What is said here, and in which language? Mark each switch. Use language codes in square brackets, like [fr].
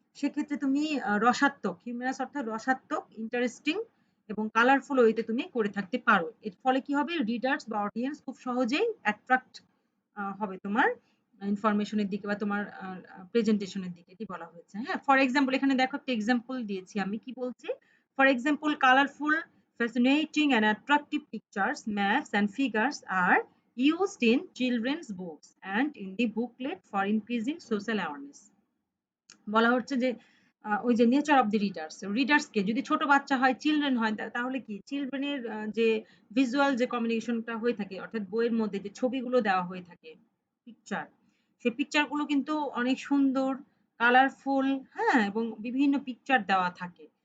[bn] সেক্ষেত্রে তুমি রসাত্মক, হিউমারাস অর্থাৎ রসাত্মক, ইন্টারেস্টিং এবং কালারফুল ওয়েতে তুমি করে থাকতে পারো। এর ফলে কি হবে, রিডার্স বা অডিয়েন্স খুব সহজেই অ্যাট্রাক্ট হবে তোমার ইনফরমেশনের দিকে বা তোমার প্রেজেন্টেশনের দিকে, এটি বলা হয়েছে। হ্যাঁ, [en] for example [bn] এখানে দেখো একটা এক্সাম্পল দিয়েছি আমি, কি বলছি? [en] For example colourful, fascinating and attractive pictures, maps and figures are used in children's books and in the booklet for increasing social awareness. [bn] বলা হচ্ছে যে ওই যে [en] nature of the readers, [bn] readers কে যদি ছোট বাচ্চা হয়, চিলড্রেন হয়, তাহলে কি চিলড্রেনের যে ভিজুয়াল যে কমিউনিকেশনটা হয়ে থাকে, অর্থাৎ বইয়ের মধ্যে যে ছবিগুলো দেওয়া হয়ে থাকে, পিকচার, সেই পিকচার গুলো কিন্তু অনেক সুন্দর, কালারফুল, হ্যাঁ, এবং বিভিন্ন পিকচার দেওয়া থাকে।